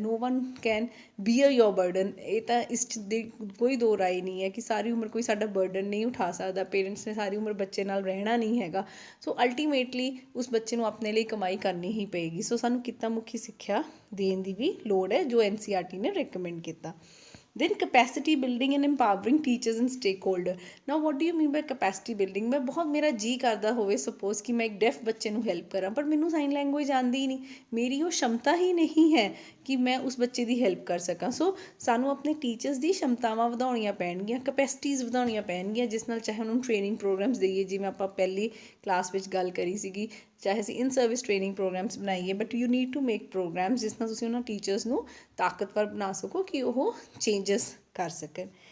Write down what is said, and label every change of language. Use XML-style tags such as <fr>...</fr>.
<en>no one can bear your burden,</en> <pa>ਇਹ ਤਾਂ ਇਸ 'ਚ ਦੀ ਕੋਈ ਦੋ ਰਾਏ ਨਹੀਂ ਹੈ ਕਿ ਸਾਰੀ ਉਮਰ ਕੋਈ ਸਾਡਾ ਬਰਡਨ ਨਹੀਂ ਉਠਾ ਸਕਦਾ। ਪੇਰੈਂਟਸ ਨੇ ਸਾਰੀ ਉਮਰ ਬੱਚੇ ਨਾਲ ਰਹਿਣਾ ਨਹੀਂ ਹੈਗਾ। ਸੋ ਅਲਟੀਮੇਟਲੀ ਉਸ ਬੱਚੇ ਨੂੰ ਆਪਣੇ ਲਈ ਕਮਾਈ ਕਰਨੀ ਹੀ ਪਏਗੀ। ਸੋ ਸਾਨੂੰ ਕਿੱਤਾ ਮੁਖੀ ਸਿੱਖਿਆ ਦੇਣ ਦੀ ਵੀ ਲੋੜ ਹੈ ਜੋ NCERT ਨੇ ਰਿਕਮੈਂਡ ਕੀਤਾ।</pa> <en>Then capacity building and empowering teachers and stakeholder. Now what do you mean by capacity building?</en> <pa>ਮੈਂ ਬਹੁਤ ਮੇਰਾ ਜੀ ਕਰਦਾ ਹੋਵੇ ਸਪੋਜ਼ ਕਿ ਮੈਂ ਇੱਕ ਡੈਫ ਬੱਚੇ ਨੂੰ ਹੈਲਪ ਕਰਾਂ ਪਰ ਮੈਨੂੰ ਸਾਈਨ ਲੈਂਗੁਏਜ ਆਉਂਦੀ ਹੀ ਨਹੀਂ, ਮੇਰੀ ਉਹ ਸ਼ਮਤਾ ਹੀ ਨਹੀਂ ਹੈ ਕਿ ਮੈਂ ਉਸ ਬੱਚੇ ਦੀ ਹੈਲਪ ਕਰ ਸਕਾਂ। ਸੋ ਸਾਨੂੰ ਆਪਣੇ ਟੀਚਰਸ ਦੀ ਸ਼ਮਤਾਵਾਂ ਵਧਾਉਣੀਆਂ ਪੈਣਗੀਆਂ, ਕਪੈਸਿਟੀਜ਼ ਵਧਾਉਣੀਆਂ ਪੈਣਗੀਆਂ ਜਿਸ ਨਾਲ ਚਾਹੇ ਉਹਨਾਂ ਨੂੰ ਟ੍ਰੇਨਿੰਗ ਪ੍ਰੋਗਰਾਮਸ ਦੇਈਏ ਜਿਵੇਂ ਆਪਾਂ ਪਹਿਲੀ ਕਲਾਸ ਵਿੱਚ ਗੱਲ ਕਰੀ ਸੀਗੀ, ਚਾਹੇ ਅਸੀਂ ਇਨ ਸਰਵਿਸ ਟ੍ਰੇਨਿੰਗ ਪ੍ਰੋਗਰਾਮਸ ਬਣਾਈਏ,</pa> <en>but you need to make programs</en> <pa>ਜਿਸ ਨਾਲ ਤੁਸੀਂ ਉਹਨਾਂ ਟੀਚਰਸ ਨੂੰ ਤਾਕਤਵਰ ਬਣਾ ਸਕੋ ਕਿ ਉਹ ਚੇਂਜਸ ਕਰ ਸਕਣ।</pa>